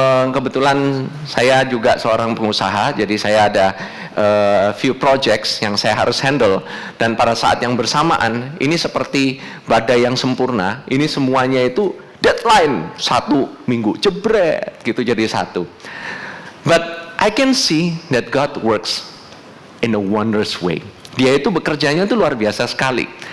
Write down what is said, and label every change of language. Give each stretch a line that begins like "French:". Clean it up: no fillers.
Indonesian: Kebetulan saya juga seorang pengusaha, jadi saya ada
English: few projects
Indonesian: yang saya harus handle, dan pada saat yang bersamaan ini seperti badai yang sempurna. Ini semuanya itu deadline 1 minggu jebret gitu jadi satu.
English: But I can see that God works in a wondrous way.
Indonesian: Dia itu bekerjanya itu luar biasa sekali.